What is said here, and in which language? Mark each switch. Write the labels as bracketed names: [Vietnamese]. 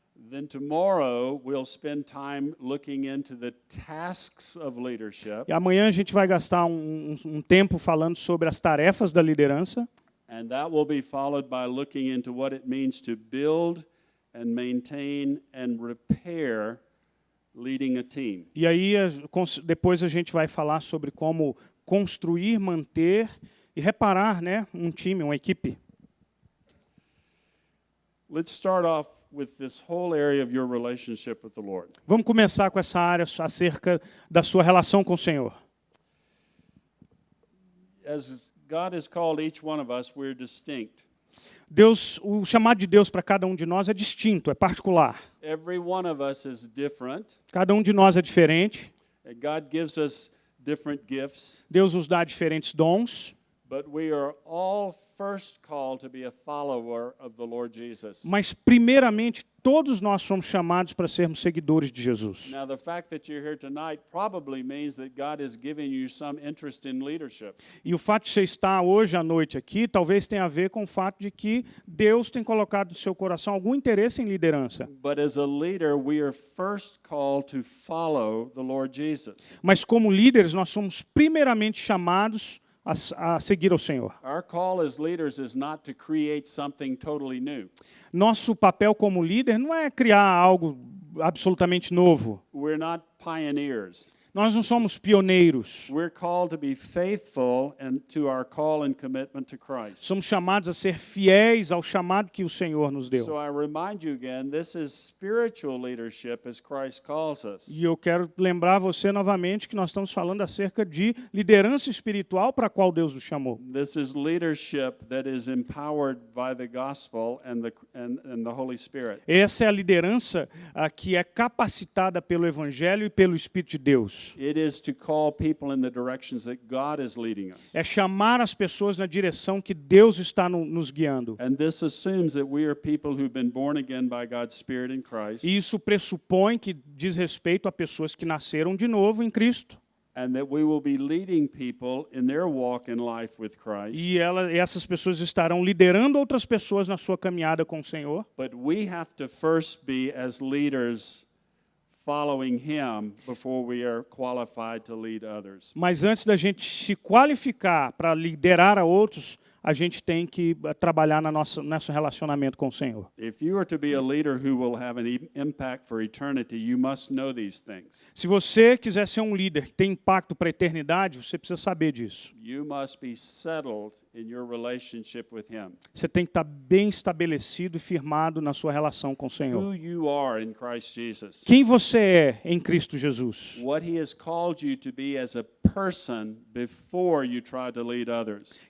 [English] Then tomorrow we'll spend time looking into the tasks of leadership. [Portuguese] E amanhã a gente vai gastar um tempo falando sobre as tarefas da liderança. [English] And that will be followed by looking into what it means to build and maintain and repair leading a team. [Portuguese] E aí depois a gente vai falar sobre como construir, manter e reparar, né, um time, uma equipe. [English] Let's start off with this whole area of your relationship with the Lord. [Portuguese] Vamos começar com essa área acerca da sua relação com o Senhor. [English] As God has called each one of us, we're distinct. [Portuguese] O chamado de Deus para cada um de nós é distinto, é particular. [English] Every one of us is different. [Portuguese] Cada um de nós é diferente. [English] God gives us different gifts. [Portuguese] Deus nos dá diferentes dons. [English] But we are all first called to be a follower of the Lord Jesus. [Portuguese] Mas primeiramente todos nós somos chamados para sermos seguidores de Jesus. [English] Now the fact that you're here tonight probably means that God has given you some interest in leadership. [Portuguese] E o fato de você estar hoje à noite aqui talvez tenha a ver com o fato de que Deus tem colocado no seu coração algum interesse em liderança. [English] But as a leader, we are first called to follow the Lord Jesus. [Portuguese] Mas como líderes nós somos primeiramente chamados a seguir ao Senhor. [English] Our call as leaders is not to create something totally new. [Portuguese] Nosso papel como líder não é criar algo absolutamente novo. [English] We're not pioneers. [Portuguese] Nós não somos pioneiros. [English] We're called to be faithful and to our call and commitment to Christ. [Portuguese] Somos chamados a ser fiéis ao chamado que o Senhor nos deu. [English] So I remind you again, this is spiritual leadership as Christ calls us. [Portuguese] E eu quero lembrar você novamente que nós estamos falando acerca de liderança espiritual para a qual Deus nos chamou. [English] This is leadership that is empowered by the gospel and the Holy Spirit. [Portuguese] Essa é a liderança que é capacitada pelo Evangelho e pelo Espírito de Deus. [English] It is to call people in the directions that God is leading us. [Portuguese] É chamar as pessoas na direção que Deus está nos guiando. [English] And this assumes that we are people who've been born again by God's Spirit in Christ. [Portuguese] E isso pressupõe que diz respeito a pessoas que nasceram de novo em Cristo. [English] and that we will be leading people in their walk in life with Christ. [Portuguese] E essas pessoas estarão liderando outras pessoas na sua caminhada com o Senhor. [English] But we have to first be, as leaders, following Him before we are qualified to lead others. [Portuguese] Mas antes da gente se qualificar para liderar a outros, a gente tem que trabalhar nosso relacionamento com o Senhor. [English] If you are to be a leader who will have an impact for eternity, you must know these things. [Portuguese] Se você quiser ser um líder que tem impacto para a eternidade, você precisa saber disso. [English] You must be settled in your relationship with Him. [Portuguese] Você tem que estar bem estabelecido e firmado na sua relação com o Senhor. [English] Who you are in Christ Jesus. [Portuguese] Quem você é em Cristo Jesus? [English] What He has called you to be as a person before you try to lead others.